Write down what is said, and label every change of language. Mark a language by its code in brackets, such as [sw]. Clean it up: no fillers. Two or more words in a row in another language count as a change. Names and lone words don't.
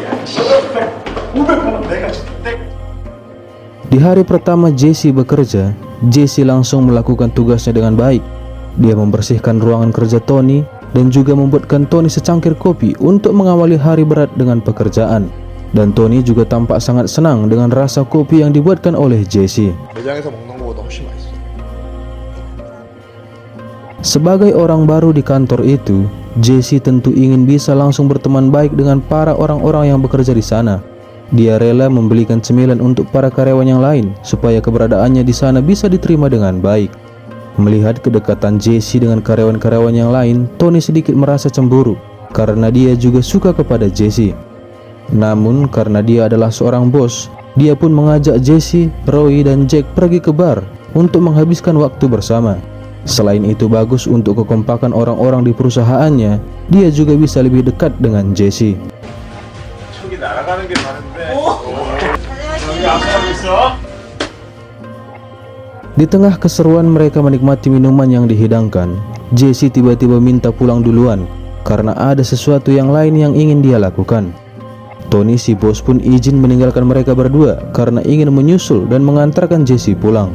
[id] Di hari pertama Jessie bekerja, Jessie langsung melakukan tugasnya dengan baik. Dia membersihkan ruangan kerja Tony dan juga membuatkan Tony secangkir kopi untuk mengawali hari berat dengan pekerjaan. Dan Tony juga tampak sangat senang dengan rasa kopi yang dibuatkan oleh Jessie. [ko] 매장에서 먹는 거보다 훨씬 맛있어. [id] Sebagai orang baru di kantor itu, Jessie tentu ingin bisa langsung berteman baik dengan para orang-orang yang bekerja di sana. Dia rela membelikan cemilan untuk para karyawan yang lain supaya keberadaannya di sana bisa diterima dengan baik. Melihat kedekatan Jessie dengan karyawan-karyawan yang lain, Tony sedikit merasa cemburu karena dia juga suka kepada Jessie. Namun karena dia adalah seorang bos, dia pun mengajak Jessie, Roy, dan Jack pergi ke bar untuk menghabiskan waktu bersama. Selain itu bagus untuk kekompakan orang-orang di perusahaannya, dia juga bisa lebih dekat dengan Jessie. [ko] 저기 날아가는 게 많은데. 여기 앞서고 있어. [id] Di tengah keseruan mereka menikmati minuman yang dihidangkan, Jessie tiba-tiba minta pulang duluan karena ada sesuatu yang lain yang ingin dia lakukan. Tony, si bos, pun izin meninggalkan mereka berdua karena ingin menyusul dan mengantarkan Jessie pulang.